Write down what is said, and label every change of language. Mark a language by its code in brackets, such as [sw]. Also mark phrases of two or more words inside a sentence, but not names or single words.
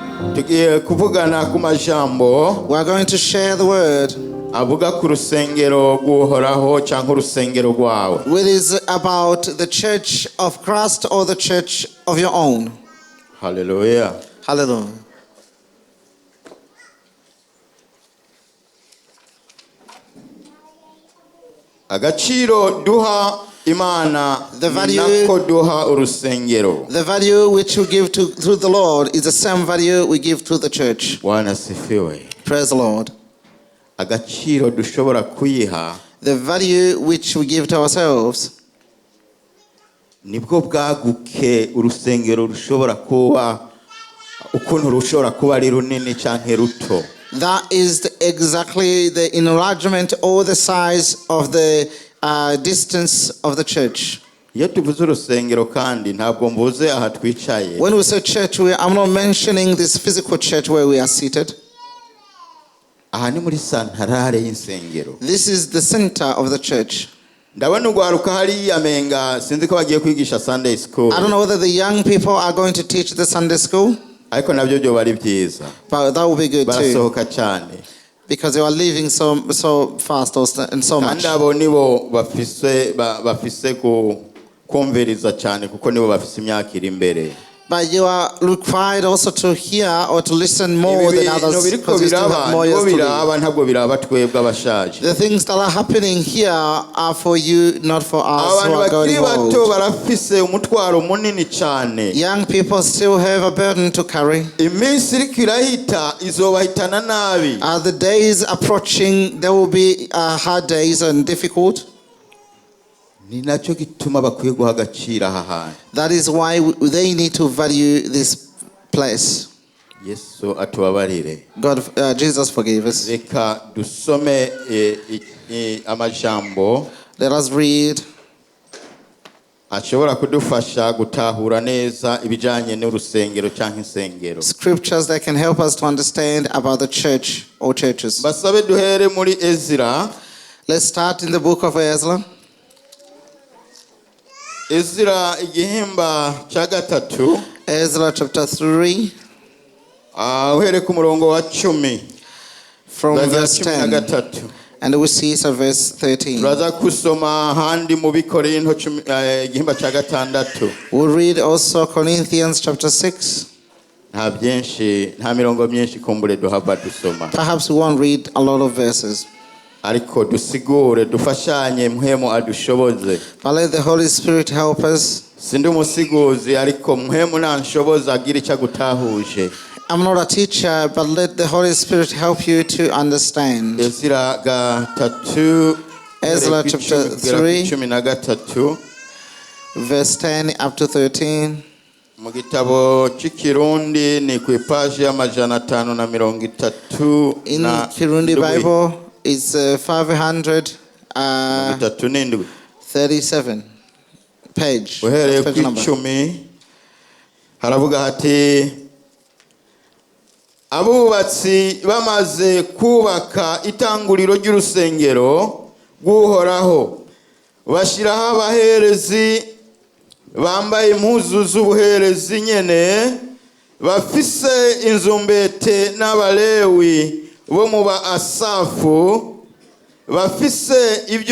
[rn] tugiye kuvugana ku majambo [en] We are going to share the word. [rn] avuga ku rusengero rw'uhoraho cyangwa urusengero rwawe. [en] It is about the church of Christ or the church of your own. Hallelujah. Hallelujah. [rn] Agaciro duha Imana [en] The value- [rn] nako duha urusengero. [en] The value which we give to the Lord is the same value we give to the church. [sw] Bwana sifiwe. [en] Praise the Lord. [rn] Agaciro dushobora kuyiha [en] The value which we give to ourselves [rn] nibwo bwaguke urusengero rushobora kuba ukuntu rushobora kuba ari runini cyangwa ruto. [en] that is exactly the enlargement or the size of the distance of the church. [rn] Iyo tuvuze urusengero kandi ntabwo mvuze aha twicaye. [en] When we say church, I'm not mentioning this physical church where we are seated. [rn] Aha ni muri santarare y'insengero. [en] This is the center of the church. [rn] Ndabona ugwaruka hariya menga sinzi ko bagiye kwigisha [en] Sunday school. I don't know whether the young people are going to teach the Sunday school, [rn] Ariko nabyo byo bari byiza. [en] but that would be good too, [rn] Barasohoka cyane. [en] because you are leaving so fast and so much. [rn] Kandi abo nibo bafise kumviriza cyane kuko nibo bafise imyaka iri imbere. [en] But you are required also to hear or to listen more than others, because you still have more years to live. [rn] ntabwo biraba twebwe abashaje. [en] The things that are happening here are for you, not for us who [rn] Abantu [en] are going [rn] bakiri bato [en] old. [rn] barafise umutwaro munini cyane. [en] Young people still have a burden to carry. [rn] Iminsi iriko irahita izobahitana nabi. [en] The days approaching, there will be hard days and difficult. [rn] Ni nacyo gituma bakwiye guha agaciro aha hantu. [en] That is why they need to value this place. [rn] Yesu atubabarire. [en] Jesus forgave us. [rn] Reka dusome amajambo [en] Let us read [rn] ashobora kudufasha gutahura neza ibijanye n'urusengero cyangwa insengero. [en] scriptures that can help us to understand about the church or churches. [rn] Basabe duhere muri Ezra. [en] Let's start in the book of Ezra. [rn] Ezra igihimba cya gatatu. [en] Ezra chapter 3, [rn] Uhere ku murongo wa 10. [en] from verse 10. [rn] gatatu. [en] And we see so verse 13. [rn] Turaza kusoma handi mu Bikorinto igihimba cya gatandatu. [en] We'll read also Corinthians chapter 6. [rn] Nta mirongo myinshi kumbure duhava dusoma. [en] Perhaps we won't read a lot of verses, [rn] Ariko dusigure dufashanye mpwemu adushoboze. [en] but let the Holy Spirit help us. [rn] Sindi umusiguzi ariko mpwemu nanshoboza agira icyo agutahuje. [en] I'm not a teacher, but let the Holy Spirit help you to understand. [rn] Ezra gatatu. [en] Ezra chapter 3, [rn] cumi na gatatu. [en] verse 10 up to 13. [rn] Mu gitabo cy'ikirundi ni ku ipaji y'amajana 537. [en] In Kirundi Bible, it's 537 page. [rn] Uhereye [en] Page [rn] ku [en] number. [rn] 10 haravuga hati abubatsi bamaze kubaka itanguriro ry'urusengero rw'uhoraho bashyiraho abaherezi bambaye impuzu z'ubuherezi nyene bafise inzumbete n'abalewi bo mu ba Asafu bafise